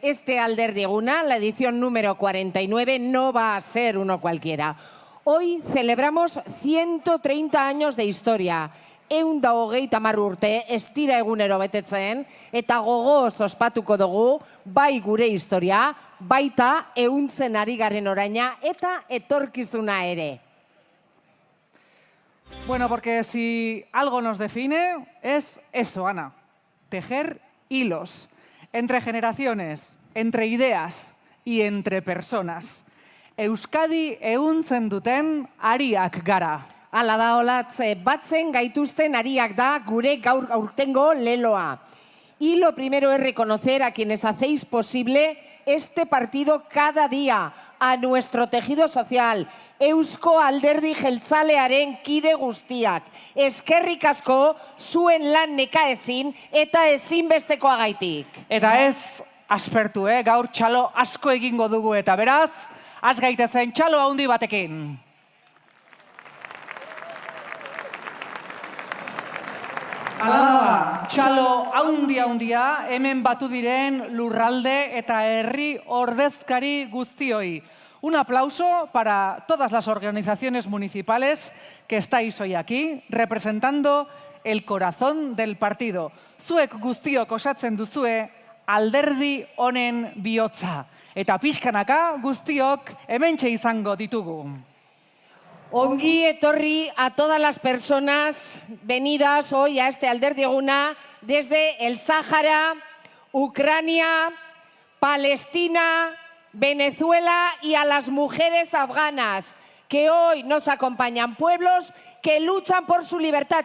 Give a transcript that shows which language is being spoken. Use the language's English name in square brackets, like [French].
[Spanish] Este Alderdi Eguna, la edición número 49, no va a ser uno cualquiera. Hoy celebramos 130 años de historia. [Basque] 130 urte estira egunero betetzen, eta gogoz ospatuko dugu, bai gure historia, baita ehuntzen ari garen oraina eta etorkizuna ere. [Spanish] Bueno, porque si algo nos define es eso, Ana, tejer hilos entre generaciones, entre ideas y entre personas. [Basque] Euskadi ehuntzen duten ariak gara. Hala da, olatz, batzen gaituzten ariak da gure gaur aurtengo leloa. [Spanish] Y lo primero es reconocer a quienes hacéis posible este partido cada día, a nuestro tejido social, [Basque] Eusko Alderdi Jeltzalearen kide guztiak. Eskerrik asko zuen lan nekaezin eta ezinbestekoagaitik. Eta ez aspertu, gaur txalo asko egingo dugu eta beraz, az gaitezen txalo handi batekin. Hala, txalo haundia, hemen batu diren lurralde eta herri ordezkari guztioi. [Spanish] Un aplauso para todas las organizaciones municipales que estáis hoy aquí, representando el corazón del partido. [Basque] Zuek guztiok osatzen duzue alderdi honen bihotza. Eta pixkanaka guztiok hementxe izango ditugu. Ongi etorri [Spanish] a todas las personas venidas hoy a este Alderdi Eguna desde el Sáhara, Ucrania, Palestina, Venezuela y a las mujeres afganas que hoy nos acompañan, pueblos que luchan por su libertad.